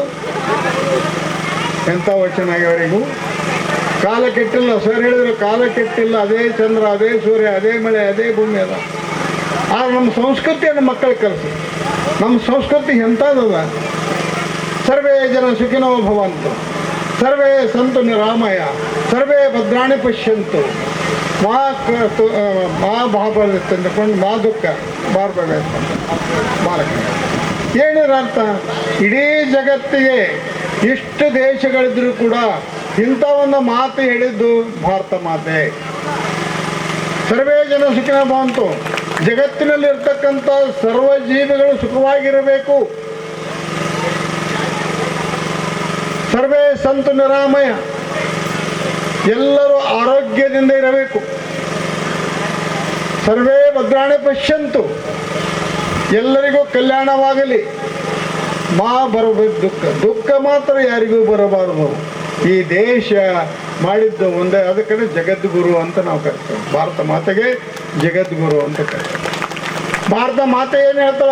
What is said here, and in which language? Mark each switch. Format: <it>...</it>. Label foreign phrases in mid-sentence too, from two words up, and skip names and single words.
<kn>ಎಂಥ ವಚನ ಆಗ್ಯವರಿಗೂ. ಕಾಲ ಕೆಟ್ಟಿಲ್ಲ, ಸರ್ ಹೇಳಿದ್ರು ಕಾಲ ಕೆಟ್ಟಿಲ್ಲ, ಅದೇ ಚಂದ್ರ, ಅದೇ ಸೂರ್ಯ, ಅದೇ ಮಳೆ, ಅದೇ ಭೂಮಿ ಅದ. ಆದ್ರೆ ನಮ್ಮ ಸಂಸ್ಕೃತಿಯನ್ನು ಮಕ್ಕಳಿಗೆ ಕಲಿಸಿ. ನಮ್ಮ ಸಂಸ್ಕೃತಿ ಎಂಥದ್ದದ?</kn> <sa>ಸರ್ವೇ ಜನ ಸುಖಿನೋ ಭವಂತು, ಸರ್ವೇ ಸಂತು ನಿರಾಮಯ, ಸರ್ವೇ ಭದ್ರಾಣಿ ಪಶ್ಯಂತು, ಮಾ ಭಾಬಂದುಕೊಂಡು ಮಾ ದುಃಖ ಬಾರ್ಬೇಕು ಬಾಲಕ.</sa> <kn>ಏನಿರ ಅರ್ಥ? ಇಡೀ ಜಗತ್ತಿಗೆ ಇಷ್ಟು ದೇಶಗಳಿದ್ರೂ ಕೂಡ ಇಂಥ ಒಂದು ಮಾತು ಹೇಳಿದ್ದು ಭಾರತ ಮಾತೆ.</kn> <sa>ಸರ್ವೇ ಜನ ಸುಖಿನ ಭವಂತು,</sa> <kn>ಜಗತ್ತಿನಲ್ಲಿರ್ತಕ್ಕಂಥ ಸರ್ವ ಜೀವಿಗಳು ಸುಖವಾಗಿರಬೇಕು.</kn> <sa>ಸರ್ವೇ ಸಂತು ನಿರಾಮಯ,</sa> <kn>ಎಲ್ಲರೂ ಆರೋಗ್ಯದಿಂದ ಇರಬೇಕು.</kn> <sa>ಸರ್ವೇ ಭದ್ರಾಣಿ ಪಶ್ಯಂತು,</sa> <kn>ಎಲ್ಲರಿಗೂ ಕಲ್ಯಾಣವಾಗಲಿ. ಮಾ ಬರಬೇಕು ದುಃಖ, ದುಃಖ ಮಾತ್ರ ಯಾರಿಗೂ ಬರಬಾರದು. ಈ ದೇಶ ಮಾಡಿದ್ದು ಒಂದೇ, ಅದಕ್ಕೆ ಜಗದ್ಗುರು ಅಂತ ನಾವು ಕರಿತೇವೆ. ಭಾರತ ಮಾತೆಗೆ ಜಗದ್ಗುರು ಅಂತ ಕರಿತೇವೆ. ಭಾರತ ಮಾತೆ ಏನು ಹೇಳ್ತಾಳ?</kn>